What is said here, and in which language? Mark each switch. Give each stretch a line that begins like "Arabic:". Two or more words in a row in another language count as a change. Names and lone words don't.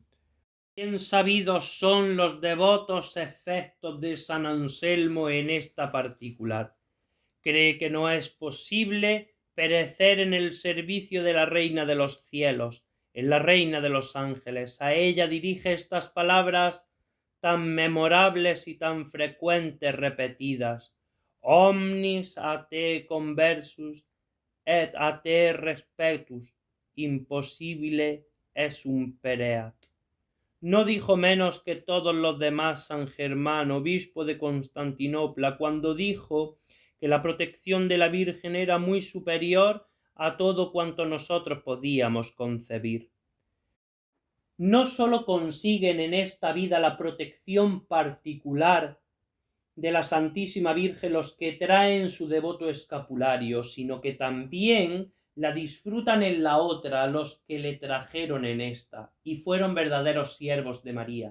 Spanish: Bien sabidos son los devotos efectos de San Anselmo en esta particular. Cree que no es posible perecer en el servicio de la Reina de los cielos, en la Reina de los ángeles. A ella dirige estas palabras tan memorables y tan frecuentes repetidas:
Latin: omnis a te conversus et a te respectus, impossibile esum pereat.
Spanish: No dijo menos que todos los demás San Germán, obispo de Constantinopla, cuando dijo que la protección de la Virgen era muy superior a todo cuanto nosotros podíamos concebir. No sólo consiguen en esta vida la protección particular de la Santísima Virgen los que traen su devoto escapulario, sino que también la disfrutan en la otra los que le trajeron en esta, y fueron verdaderos siervos de María.